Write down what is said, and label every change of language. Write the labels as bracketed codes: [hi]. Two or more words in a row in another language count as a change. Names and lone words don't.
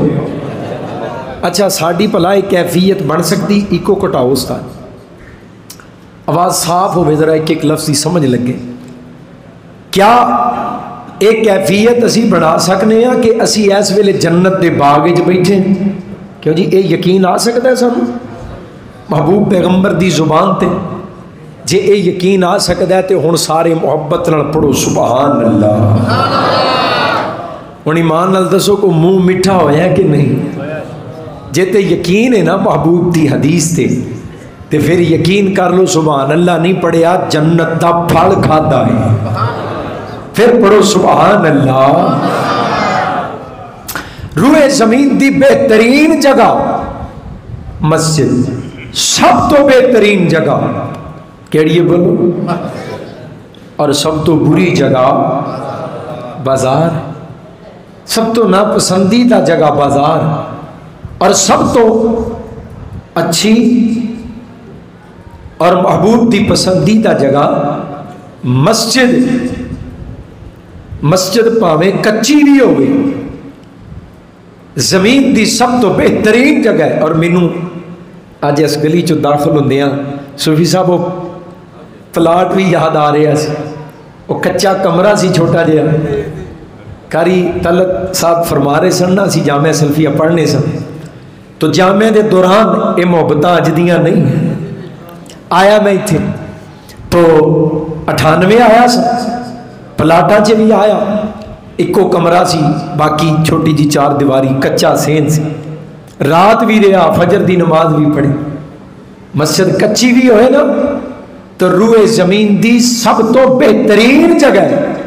[pa] اچھا ساڑی پلائی کیفیت بن سکتی، ایکو کٹاؤ استاد، آواز صاف ہو ذرا ایک ایک لفظ سمجھ لگے. کیا ایک کیفیت اسی بنا سکنے ہیں کہ اسی اس ویلے جنت دے باغ وچ بیٹھے ہیں؟ کیوں جی اے یقین آ سکتا ہے سانوں محبوب پیغمبر دی زبان تے جے اے یقین آ سکتا ہے تو ہن سارے محبت نال پڑھو [ar] سبحان اللہ. [pa] ہن ایمان نال دسو کو منہ میٹھا ہویا کہ نہیں؟ جے تے یقین ہے نا محبوب دی حدیث تے پھر یقین کر لو [ar] سبحان اللہ. [pa] نہیں پڑھیا جنت دا پھل کھادا ہے، پھر پڑھو [ar] سبحان اللہ. [pa] روئے زمین دی بہترین جگہ مسجد، سب تو بہترین جگہ کیڑی ہے بولو؟ اور سب تو بری جگہ بازار، سب تو ناپسندیدہ جگہ بازار، اور سب تو اچھی اور محبوب دی پسندیدہ جگہ مسجد. مسجد پاویں کچی بھی ہوگی، زمین دی سب تو بہترین جگہ ہے. اور مینوں اج اس گلی چ داخل ہوندیاں صوفی صاحب وہ پلاٹ بھی یاد آ رہا سی. وہ کچا کمرہ سی چھوٹا جہا، قاری طلعت صاحب فرما رہے سن نا اسی جامعہ سلفیہ پڑھنے سن، تو جامعہ دے دوران یہ محبتاں اج دیاں نہیں ہیں. آیا میں اتنے تو 98 آیا سا، پلاٹاں چ بھی آیا، ایکو کمرہ سی، باقی چھوٹی جی 4 دیواری کچا سین سی. رات بھی رہا، فجر دی نماز بھی پڑھی. مسجد کچی بھی ہوئے نا تو روئے زمین دی سب تو بہترین جگہ ہے.